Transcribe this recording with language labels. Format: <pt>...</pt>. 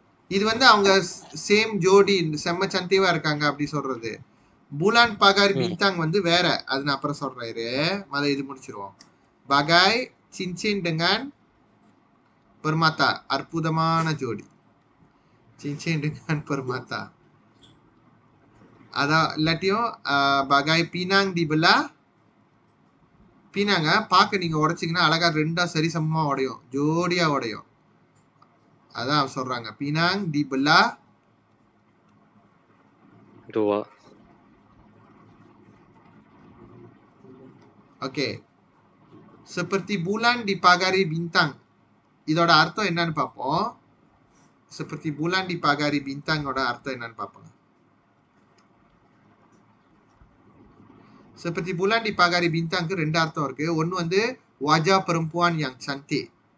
<ta>இது வந்து அவங்க சேம் ஜோடி செம்ம சந்தேவா இருக்காங்க அப்படி சொல்றது.</ta> <ms>bulan pagar bintang</ms> <ta>வந்து வேற. அது நான் அப்புறம் சொல்றேன் இரு. இது முடிச்சிருவோம்.</ta> <ms>bagai cincin dengan permata</ms> <ta>அற்புதமான ஜோடி.</ta> <ms>cincin dengan permata.</ms> <ta>அதான் இல்லாட்டியும்</ta> <ms>bagai pinang dibelah</ms> <ta>பீனாங்க பார்க்க நீங்க உடைச்சீங்கன்னா அழகா ரெண்டா சரிசமமா உடையும், ஜோடியா உடையும். அதான் சொல்றாங்க பீனாங்</ta> <ms>dibelah. dua. ஓகே, seperti bulan dipagari bintang.</ms> <ta>இதோட அர்த்தம் என்னன்னு பார்ப்போம்.</ta> <ms>seperti bulan dipagari bintang</ms> <ta>ஓட அர்த்தம் என்னன்னு பார்ப்போம்.</ta> <ms>seperti bulan dipagari bintangக்கு</ms> <ta>ரெண்டு அர்த்தம் இருக்கு. ஒன்னு வந்து</ta> <ms>wajah perempuan yang cantik.</ms>